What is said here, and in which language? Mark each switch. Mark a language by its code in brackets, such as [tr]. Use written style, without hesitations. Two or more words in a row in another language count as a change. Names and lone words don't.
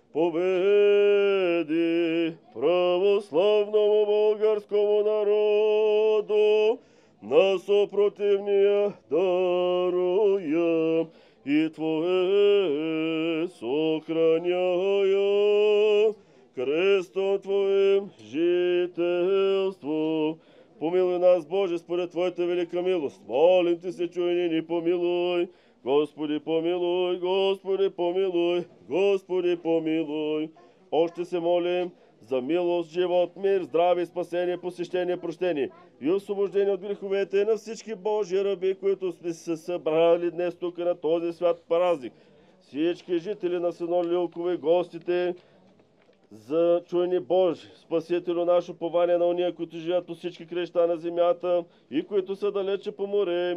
[cu] победи православному българскому народу, на сопротивния даруя, и Твое сохраняя крестом Твоим жителство. [bg] Помилуй нас, Боже, според Твоята велика милост. Молим Ти се, чуй ни, помилуй. Господи, помилуй, Господи, помилуй, Господи, помилуй. Още се молим за милост, живот, мир, здраве, спасение, посещение, прощение и освобождение от греховете на всички Божии раби, които сме се събрали днес тук на този свят празник. Всички жители на село Лилково, гостите, за чуйни Божи, Спасителю наше упование на уния, които живеят по всички краища на земята и които са далече по море.